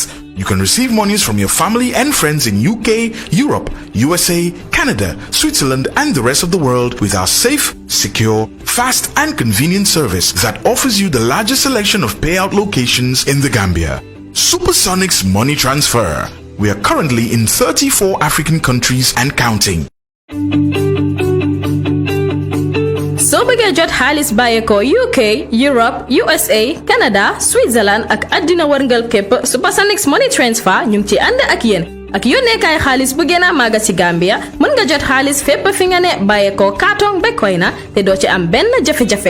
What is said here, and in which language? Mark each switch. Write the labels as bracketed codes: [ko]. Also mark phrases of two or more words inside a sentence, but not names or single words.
[en] You can receive monies from your family and friends in UK, Europe, USA, Canada, Switzerland, and the rest of the world with our safe, secure, fast, and convenient service that offers you the largest selection of payout locations in the Gambia. Supersonics Money Transfer. We are currently in 34 African countries and counting. [wo] soo bëggee jot xaalis bàyyeekoo UK, Europe, USA, Canada, Switzerland ak àddina wërngal képp, Supersonics Money Transfer ñu ngi ci ànd ak yéen. ak yónneekaay xaalis bu gën a màgg ci Gambia, mën nga jot xaalis fépp fi nga ne bàyyeekoo Kartong ba Koina te doo ci am benn jafe-jafe.